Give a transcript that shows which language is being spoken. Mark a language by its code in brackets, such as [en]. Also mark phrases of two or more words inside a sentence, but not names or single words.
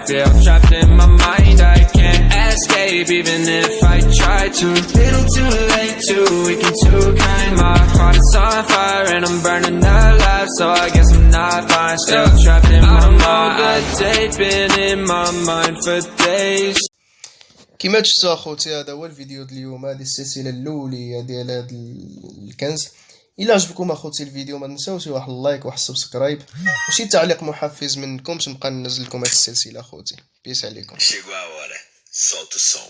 [en] Feel trapped in my mind, I can't escape even if I try to. Little too late, too weak and too kind. My heart is on fire and I'm burning alive, so I guess I'm not fine. Still trapped in my mind. A date been in my mind for days. [ar] كما شفتوا اخوتي هذا هو الفيديو ديال اليوم. هذه السلسله الاوليه ديال هذا الكنز. الا عجبكم اخوتي الفيديو ما تنساوش واحد اللايك واحد السبسكرايب وشي تعليق محفز منكم باش نبقى ننزل لكم هذه السلسله اخوتي. بيس عليكم. [pt] Chegou a hora. Solta o som.